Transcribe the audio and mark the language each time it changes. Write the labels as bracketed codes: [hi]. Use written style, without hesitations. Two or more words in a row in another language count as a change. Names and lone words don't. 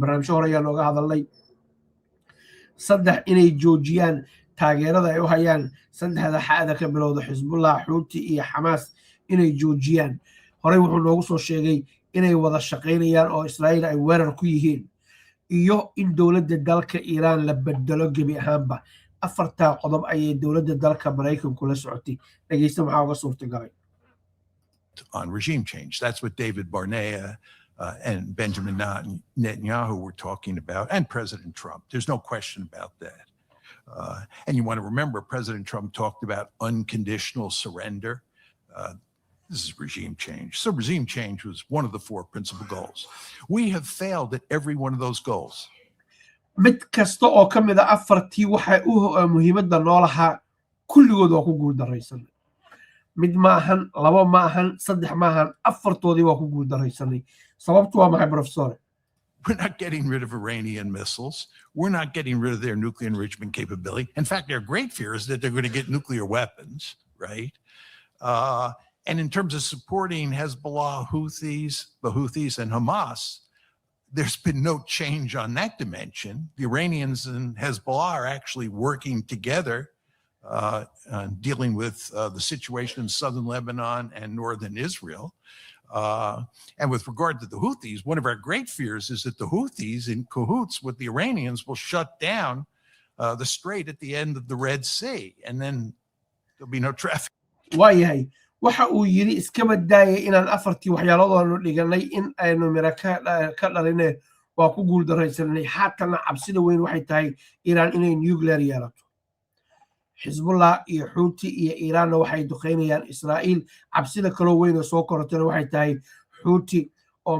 [so] barnaamijyo hore ayaa nooga hadalnay. 3 inay joojiyaan taageerada ay u hayaan 3 xaada ka bilowda Hezbollah, Houthi iyo Hamas inay joojiyaan. horey wuxuu noogu soo sheegay inay wada shaqaynayaan oo Israa'iil ay weerar ku yihiin iyo in dowladda dalka Iiraan la bedelo gebi ahaanba. 4 qodob ayay dowladda dalka Mareykanku la socotay. dhageysta maxaa uga suurtagalay. [en] On regime change. That's what David Barnea and Benjamin Netanyahu were talking about, and President Trump. There's no question about that. And you want to remember, President Trump talked about unconditional surrender. This is regime change. So regime change was one of the 4 principal goals. We have failed at every one of those goals. [so] mid kasta oo ka mid ah 4tii waxay muhiimadda noolaha kulligood waa ku guuldaraysanay. mid maahan 2 maahan 3 maahan 4toodii waa ku guuldaraysanay. sababtu waa maxay professor? [en] We're not getting rid of Iranian missiles. We're not getting rid of their nuclear enrichment capability. In fact, their great fear is that they're going to get nuclear weapons, right? And in terms of supporting Hezbollah, the Houthis and Hamas, there's been no change on that dimension. The Iranians and Hezbollah are actually working together, dealing with the situation in southern Lebanon and northern Israel. And with regard to the Houthis, one of our great fears is that the Houthis, in cahoots with the Iranians, will shut down the strait at the end of the Red Sea, and then there'll be no traffic. [so] waayahay waxa uu yiri iskaba daayay inaan afartii waxyaaladoonu dhiganay in aynu mira ka dhalinay waa ku guul daraysanay xaatana cabsida weyn waxay tahay Iran inay nuclear yeelato Hezbollah iyo Houthi iyo Iran waxay duqeynayaan Israa'iil cabsida kale weyn oo soo korotay waxay tahay Houthi oo